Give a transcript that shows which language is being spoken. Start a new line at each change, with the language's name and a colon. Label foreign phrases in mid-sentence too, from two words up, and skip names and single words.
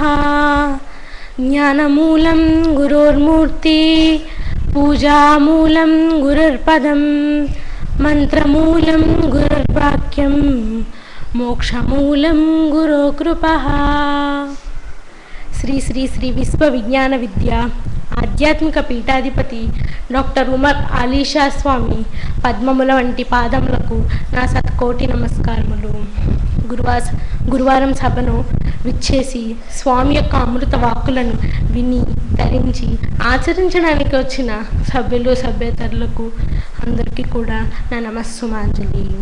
Sanskrit: ज्ञानमूलं गुरोर्मूर्ति पूजामूलं गुरुर्पदं मंत्रमूलं गुरुर्वाक्यं मोक्षमूलं गुरुकृपः।
Telugu: శ్రీ శ్రీ శ్రీ విశ్వ విజ్ఞాన విద్య ఆధ్యాత్మిక పీఠాధిపతి డాక్టర్ ఉమర్ అలీషా స్వామి పద్మముల వంటి పాదములకు నా సత్కోటి నమస్కారములు. గురువారం సభను విచ్చేసి స్వామి యొక్క అమృత వాక్కులను విని ధరించి ఆచరించడానికి వచ్చిన సభ్యులు సభ్యేతరులకు అందరికీ కూడా నా నమస్సుమాంజలి.